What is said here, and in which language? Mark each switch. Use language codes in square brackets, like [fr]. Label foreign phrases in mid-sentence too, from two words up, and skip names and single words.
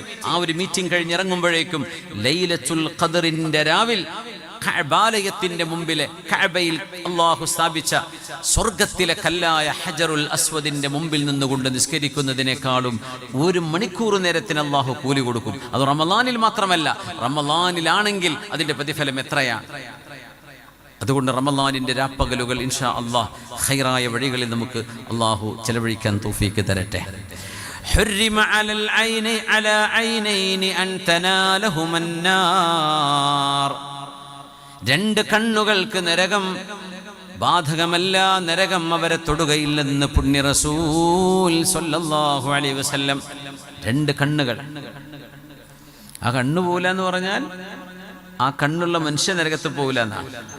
[ml] ആ ഒരു മീറ്റിംഗ് കഴിഞ്ഞിറങ്ങുമ്പോഴേക്കും ലൈലത്തുൽ ഖദറിന്റെ രാവിൽ കഅബാലയത്തിന്റെ മുമ്പിലെ കഅബയിൽ അല്ലാഹു സ്ഥാപിച്ച സ്വർഗത്തിലെ കല്ലായ ഹജറുൽ അസ്വദിന്റെ മുമ്പിൽ നിന്നുകൊണ്ട് നിസ്കരിക്കുന്നതിനേക്കാളും 1 മണിക്കൂർ നേരത്തിന് അല്ലാഹു കൂലി കൊടുക്കും. അത് റമളാനിൽ മാത്രമല്ല, റമളാനിലാണെങ്കിൽ അതിന്റെ പ്രതിഫലം എത്രയാണ്. അതുകൊണ്ട് റമളാനിന്റെ രാപ്പകലുകൾ [ar] إن شاء الله [ml] ഖൈറായ വഴികളിൽ നമുക്ക് അല്ലാഹു ചെലവഴിക്കാൻ തൗഫീഖ് തരട്ടെ. [ar] حرم على العين على عينين أن تنالهما النار. [ml] 2 കണ്ണുകൾക്ക് നരകം ബാധകമല്ല, നരകം അവരെ തൊടുകയില്ലെന്ന് പുണ്യ റസൂൽ [ar] صلى الله عليه وسلم. [ml] 2 കണ്ണുകൾ, ആ കണ്ണുപോലെ എന്ന് പറഞ്ഞാൽ ആ കണ്ണുള്ള മനുഷ്യ നരകത്ത് പോവില്ല എന്നാണ്.